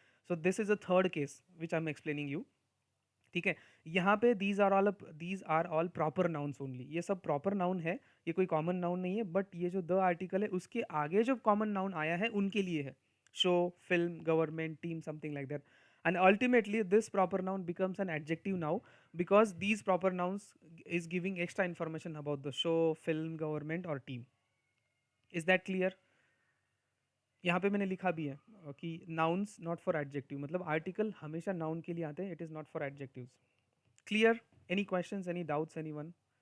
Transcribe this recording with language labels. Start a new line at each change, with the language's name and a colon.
English: So this is a third case which I am explaining you.
Hindi: ठीक है. यहाँ पे
English: These are all proper nouns only.
Hindi: ये सब प्रॉपर नाउन है, ये कोई कॉमन नाउन नहीं है. बट ये जो द आर्टिकल है उसके आगे जो कॉमन नाउन आया है उनके लिए है.
English: Show, film, government, team, something like that. And ultimately this proper noun becomes an adjective now, because these proper nouns is giving extra information about the show, film, government or team. Is that clear?
Hindi: यहाँ पे मैंने लिखा भी है कि nouns not for adjective, मतलब article हमेशा noun के लिए आते हैं,
English: It is not for adjectives.
Hindi: Clear?
English: Any questions, any doubts, anyone?